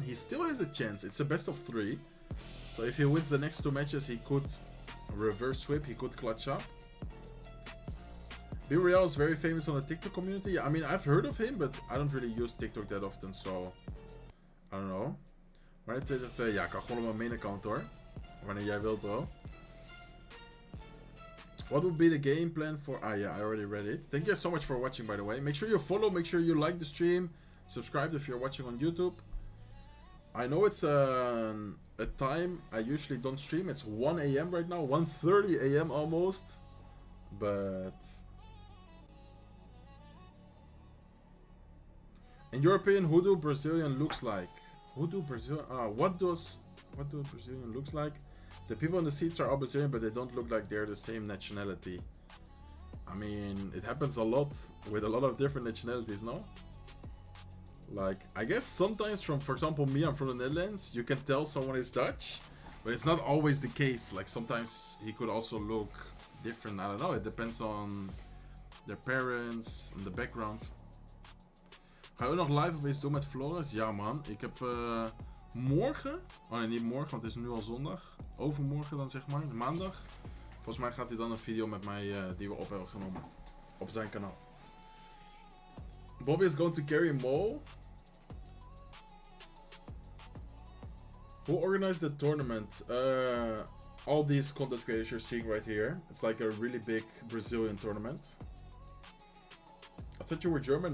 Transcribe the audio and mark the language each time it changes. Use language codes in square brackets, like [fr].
[en] He still has a chance. It's a best of 3. So if he wins the next 2 matches, he could reverse sweep. He could clutch up. Royale is very famous on the TikTok community. I mean, I've heard of him, but I don't really use TikTok that often, so I don't know. Maar ja, ik kan gewoon op mijn main account hoor. Wanneer jij wilt, bro. What would be the game plan for... Ah, yeah, I already read it. Thank you so much for watching, by the way. Make sure you follow, make sure you like the stream. Subscribe if you're watching on YouTube. I know it's a time I usually don't stream. It's 1 AM right now. 1:30 AM almost. But... in your opinion, who do Brazilian looks like? Who do Brazilian... what do Brazilian looks like? The people in the seats are all Brazilian, but they don't look like they're the same nationality. I mean, it happens a lot with a lot of different nationalities, no? Like, I guess sometimes from, for example, me, I'm from the Netherlands, you can tell someone is Dutch, but it's not always the case. Like, sometimes he could also look different. I don't know, it depends on their parents and the background. [nl] Ga je ook nog live of iets doen met Floris? Ja man, ik heb morgen, oh nee niet morgen want het is nu al zondag, overmorgen dan zeg maar, maandag. Volgens mij gaat hij dan een video met mij die we op hebben genomen, op zijn kanaal. [en] Bobby is going to carry Mo. Who organized the tournament? All these content creators you're seeing right here. It's like a really big Brazilian tournament. I thought you were German?